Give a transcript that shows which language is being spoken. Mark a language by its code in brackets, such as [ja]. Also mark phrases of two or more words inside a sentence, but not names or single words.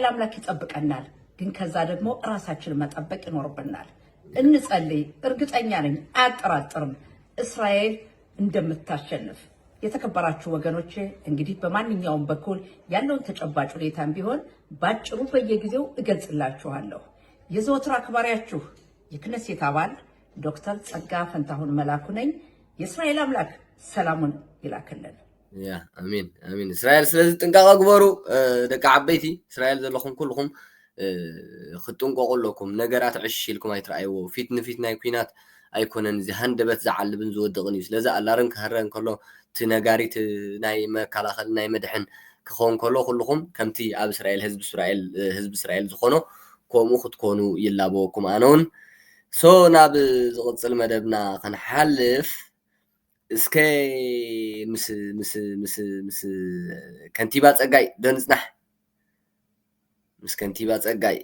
[am] አምላክ ይጠብቀናል። ግን ከዛ ደግሞ ራሳችንን መጠበቅ ይኖርብናል። እንጸልይ። እርግጠኛ ነኝ አያጠራጥርም እስራኤል እንደምታሸንፍ። የተከበራችሁ ወገኖቼ እንግዲህ በማንኛውም በኩል ያለውን ተጨባጭ ሁኔታም ቢሆን ባጭሩ በየጊዜው እገልጽላችኋለሁ። የዘወትር አክባሪያችሁ የክነሴት አባል ዶክተር ጸጋ ፈንታሁን መላኩ ነኝ። የእስራኤል አምላክ ሰላሙን ይላክልን። [ti] ያ አሜን አሜን። እስራኤል ስለዚ ጥንቃቐ ግበሩ ደቂ ዓበይቲ እስራኤል ዘለኹም ኩልኹም ክትጥንቀቁ ኣለኩም። ነገራት ዕሽ ኢልኩም ኣይትረኣይዎ። ፊት ንፊት ናይ ኩናት ኣይኮነን እዚ ሃንደበት ዝዓልብን ዝወድቕን እዩ። ስለዚ ኣላርን ክህረን ከሎ እቲ ነጋሪት ናይ መከላኸሊ ናይ መድሕን ክኸውን ከሎ ኩልኹም ከምቲ ኣብ እስራኤል ህዝቢ እስራኤል ዝኾኖ ከምኡ ክትኮኑ ይላበወኩም። ኣነ እውን ናብ ዝቕፅል መደብና ክንሓልፍ እስከ ምስ ከንቲባ ፀጋይ ደንፅናሕ ምስ ከንቲባ ፀጋይ